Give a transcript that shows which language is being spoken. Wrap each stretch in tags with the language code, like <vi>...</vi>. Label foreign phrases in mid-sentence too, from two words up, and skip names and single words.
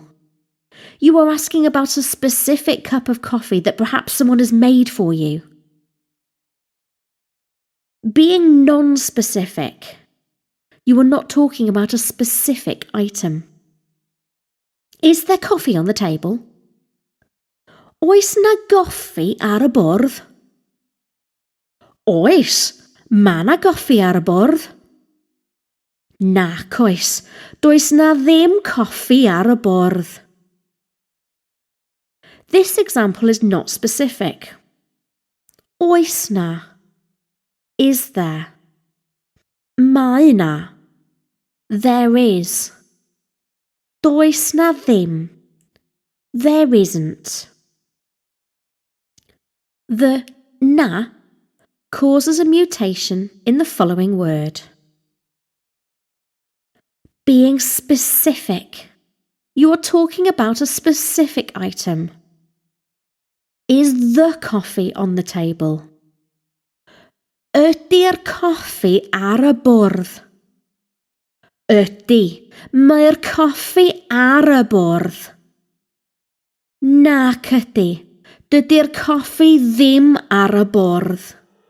<en>You are asking about a specific cup of coffee that perhaps someone has made for you. Being non-specific, you are not talking about a specific item. Is there coffee on the table?</en> <cy>Oes na goffi ar y bwrdd? Oes, ma na goffi ar y bwrdd. Nac oes, does na ddim coffi ar y bwrdd.</cy> <en>This example is not specific.</en> <cy>Oes na.</cy> <en>Is there?</en> <cy>Mae na.</cy> <en>There is.</en> <cy>Does na ddim.</cy> <en>There isn't. The na causes a mutation in the following word. Being specific. You are talking about a specific item. Is the coffee on the table?</en> <cy>Ydy'r coffi ar y bwrdd? Ydy. Mae'r coffi ar y bwrdd. Nac ydy. Dydy'r coffi ddim ar y bwrdd.</cy>